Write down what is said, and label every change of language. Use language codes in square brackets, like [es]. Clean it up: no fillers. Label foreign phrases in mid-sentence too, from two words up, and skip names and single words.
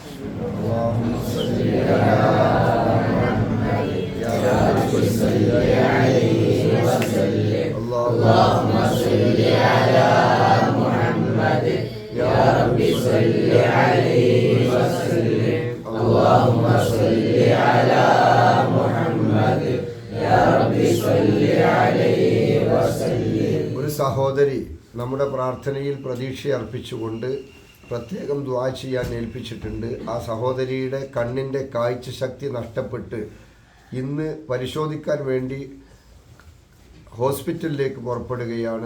[ar] اللهم صل على محمد يا رب صل عليه وسلم اللهم صل على محمد يا رب صل عليه وسلم اللهم صل على محمد يا رب صل عليه وسلم. [ml] ഒരു സഹോദരി നമ്മുടെ പ്രാർത്ഥനയിൽ പ്രതീക്ഷ അർപ്പിച്ചുകൊണ്ട് പ്രത്യേകം ദുആ ചെയ്യാൻ ഏൽപ്പിച്ചിട്ടുണ്ട്. ആ സഹോദരിയുടെ കണ്ണിൻ്റെ കാഴ്ച ശക്തി നഷ്ടപ്പെട്ട് ഇന്ന് പരിശോധിക്കാൻ വേണ്ടി ഹോസ്പിറ്റലിലേക്ക് പുറപ്പെടുകയാണ്.